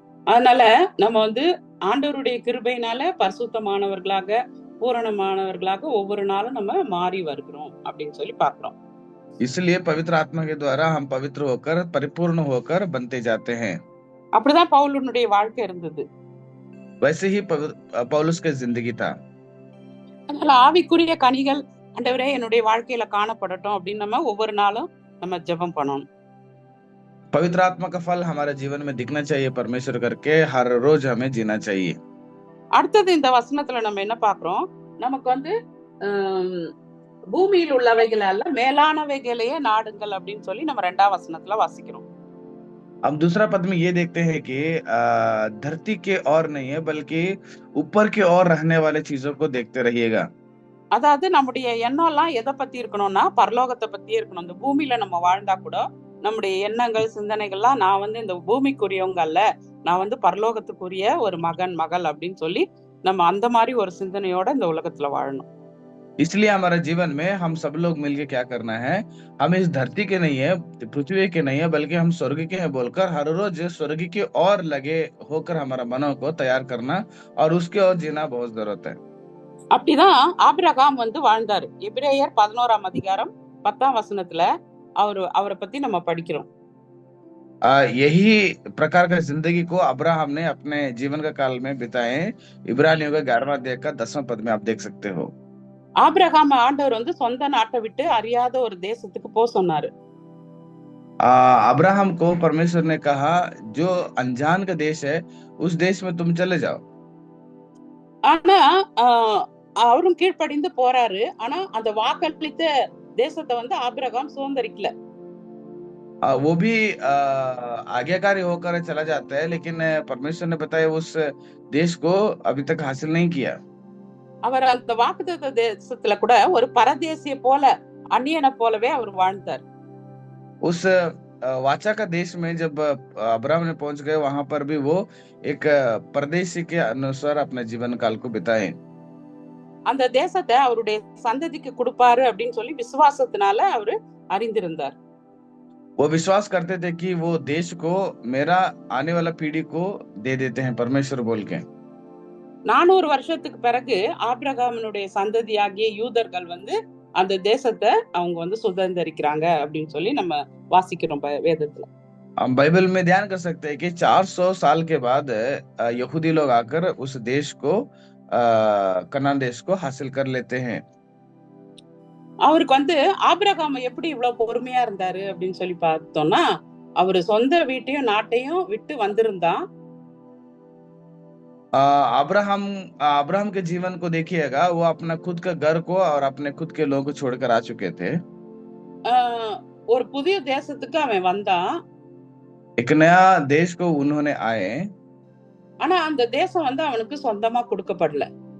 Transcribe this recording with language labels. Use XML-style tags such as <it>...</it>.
<ta>அதனால நம்ம வந்து ஆண்டவருடைய கிருபையினால பரிசுத்தமானவர்களாக, பூரணமானவர்களாக ஒவ்வொரு நாளும் நம்ம மாறி வருகிறோம் அப்படின்னு சொல்லி பார்க்கிறோம்.</ta> <hi>इसलिए पवित्र आत्मा के द्वारा हम पवित्र होकर परिपूर्ण होकर बनते जाते हैं।</hi> <ta>அப்படிதான் பவுலுடைய வாழ்க்கை இருந்தது।</ta> <hi>वैसे ही पौलुस की जिंदगी था।</hi> <ta>அதனால ஆவிக்குரிய கனிகள் ஆண்டவரே என்னுடைய வாழ்க்கையில காணப்படட்டும் அப்படின்னு நம்ம ஒவ்வொரு நாளும் நம்ம ஜெபம் பண்ணணும்।</ta> <hi>पवित्र आत्मा का फल हमारे जीवन में दिखना चाहिए, परमेश्वर करके हर रोज हमें जीना चाहिए।</hi> <ta>அடுத்தது இந்த வசனத்துல நம்ம என்ன பார்க்கிறோம், நமக்கு வந்து பூமியில் உள்ளவைகள் அல்ல மேலானவைகளையே நாடுங்கள் அப்படின்னு சொல்லி நம்ம 2ஆம் வசனத்துல வாசிக்கிறோம்।</ta> <hi>हम दूसरा पद में ये देखते हैं कि धरती के और नहीं है बल्कि ऊपर के और रहने वाले चीजों को देखते रहिएगा।</hi> <ta>அதாவது நம்முடைய எண்ணம்லாம் எதை பத்தி இருக்கணும்னா பரலோகத்தை பத்தியே இருக்கணும்। இந்த பூமியில நம்ம வாழ்ந்தா கூட நம்முடைய எண்ணங்கள் சிந்தனைகள்லாம், நான் வந்து இந்த பூமிக்குரியவங்க அல்ல, நான் வந்து பரலோகத்துக்குரிய ஒரு மகன் மகள் அப்படின்னு சொல்லி நம்ம அந்த மாதிரி ஒரு சிந்தனையோட இந்த உலகத்துல வாழணும்।</ta> <hi>इसलिए हमारे जीवन में हम सब लोग मिलके क्या करना है, हम इस धरती के नहीं है, पृथ्वी के नहीं है, बल्कि हम स्वर्ग के हैं बोलकर हर रोज स्वर्ग की ओर लगे होकर हमारा मनों को तैयार करना और उसके ओर जीना बहुत जरूरत है।</hi> <ta>அப்படிதான் ஆபிரகாம் வந்து வாழ்ந்தாரு। எபிரேயர் 11ஆம் அதிகாரம் 10ஆம் வசனத்துல அவரை பத்தி நம்ம படிக்கிறோம்।</ta> <hi>यही प्रकार का जिंदगी को अब्राहम ने अपने जीवन का काल में बिताए। इब्रानियों का 11वां अध्याय का 10वां पद में आप देख सकते हो।</hi> <ta>ஆபிரகாம் ஆண்டவர் வந்து சொந்த நாட்டை விட்டு அறியாத ஒரு தேசத்துக்கு போக சொன்னாரு।</ta> <hi>अब्राहम को परमेश्वर ने कहा जो अनजान का देश है उस देश में तुम चले जाओ।</hi> <ta>ஆனா அவரும் கீழ்ப்படிந்து போறாரு। ஆனா அந்த வாக்களித்த தேசத்தை வந்து ஆபிரகாம் சுதந்திரிக்கல।</ta> <hi>वो भी आज्ञाकारी होकर चला जाता है, लेकिन परमेश्वर ने बताया उस देश को अभी तक हासिल नहीं किया।</hi> <ta>அவர் அந்த வாக்குத்தத்த தேசத்துல கூட ஒரு பரதேசிய போல, அந்நியனை போலவே அவர் வாழ்ந்தார்।</ta> <hi>उस वाचा का देश में जब अब्राहम ने पहुंच गए, वहां पर भी वो एक परदेशी के अनुसार अपने जीवन काल को बिताए।</hi> <ta>அந்த தேசத்தை அவருடைய சந்ததிக்கு கொடுப்பாரு அப்படின்னு சொல்லி விசுவாசத்தினால அவரு அறிந்திருந்தார்।</ta> <hi>वो विश्वास करते थे कि वो देश को मेरा आने वाला पीढ़ी को दे देते हैं परमेश्वर बोल के।</hi> <ta>400 வருஷத்துக்கு பிறகு ஆபிரகாமினுடைய சந்ததியாகிய யூதர்கள் வந்து அந்த தேசத்தை அவங்க வந்து சுதந்திரிக்கிறாங்க அப்படின்னு சொல்லி நம்ம வாசிக்கிறோம் வேதத்துல।</ta> <hi>हम बाइबल में ध्यान कर सकते हैं कि 400 साल के बाद यहूदी लोग आकर उस देश को कनान देश को हासिल कर लेते हैं।</hi> <ta>அவருக்கு வந்து ஆபிரகாம் எப்படி இவ்வளவு பொறுமையா இருந்தாரு அப்படின்னு சொல்லி பார்த்தோம்னா, அவரு சொந்த வீட்டையும் நாட்டையும் விட்டு வந்திருந்தான்।</ta> <hi>अब्राहम के जीवन को देखिएगा, वो अपना खुद का घर को और अपने खुद के लोगों को छोड़कर आ चुके थे।</hi> <ta>ஒரு புதிய தேசத்துக்கு அவன் வந்தான்।</ta> <hi>एक नया देश को उन्होंने आए,</hi> <ta>ஆனா அந்த தேசம் வந்து அவனுக்கு சொந்தமா கொடுக்கப்படல।</ta>